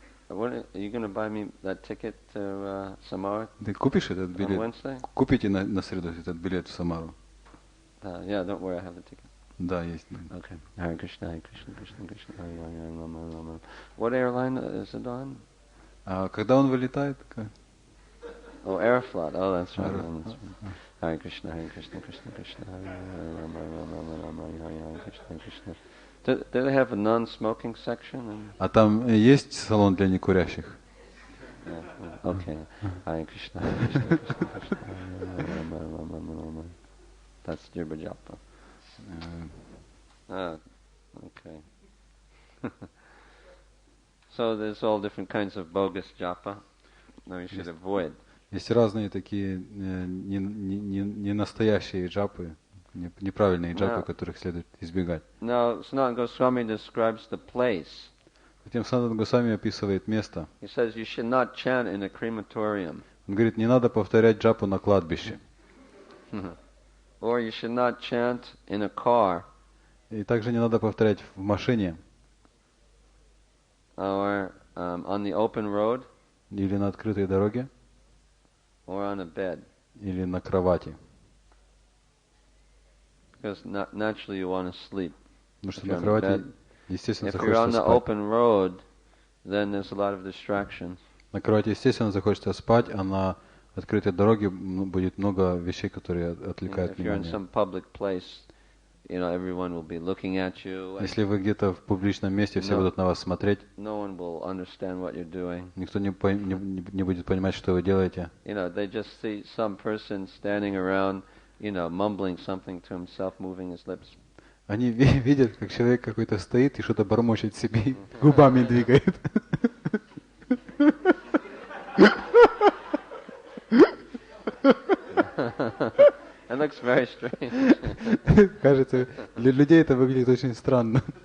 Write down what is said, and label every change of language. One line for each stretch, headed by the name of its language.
English: Are you going to buy me that ticket to Samara?
Russian: Ты купишь этот билет?
English: On Wednesday?
Russian: Купите на среду этот билет в Самару?
English: Yeah, don't worry, I have the ticket.
Russian: Да, есть.
English: Okay.
Sanskrit: Hare Krishna, Krishna Krishna, Hare Hare, Rama Rama.
English: What airline is it on?
Russian: А когда он вылетает?
English: Oh, Aeroflot. Oh, that's right.
Sanskrit: Hare Krishna, Krishna Krishna, Hare Hare, Rama Rama, Rama Hare Hare, Krishna Krishna.
English: Do they have a non-smoking section?
Russian: А там есть салон для некурящих?
English: Okay.
Sanskrit: Hare Krishna, Krishna Krishna, Hare Rama, Rama Rama.
English: That's Jibber Japa. Okay. So there's all different kinds of bogus japa that we should avoid.
Russian: Есть разные такие не настоящие джапы, неправильные джапы, которых следует избегать.
English: Now, Sanatana Goswami describes the place.
Russian: Затем Санатана Госвами описывает место.
English: He says you should not chant in a crematorium.
Russian: Он говорит, не надо повторять джапу на кладбище.
English: Or you should not chant in a car.
Russian: И также не надо повторять в машине.
English: Or on the open road.
Russian: Или на открытой дороге.
English: Or on a bed.
Russian: Или на кровати.
English: Because naturally you want to sleep.
Russian: Потому что на кровати, естественно, захочется спать.
English: If you're on the
Russian: спать.
English: open road, then there's a lot of distractions.
Russian: На кровати, естественно, захочется спать, а на открытой дороге будет много вещей, которые отвлекают внимание.
English: If you're in some public place, you know, everyone will be looking at you.
Russian: Если вы где-то в публичном месте, все будут на вас смотреть.
English: No one will understand what you're doing.
Russian: Никто не будет понимать, что вы делаете.
English: You know, they just see some person standing around, you know, mumbling something to himself, moving his lips.
Russian: Они видят, как человек какой-то стоит и что-то бормочет себе, губами двигает.
English: It looks very strange.
Russian: Кажется, для людей это выглядит очень странно.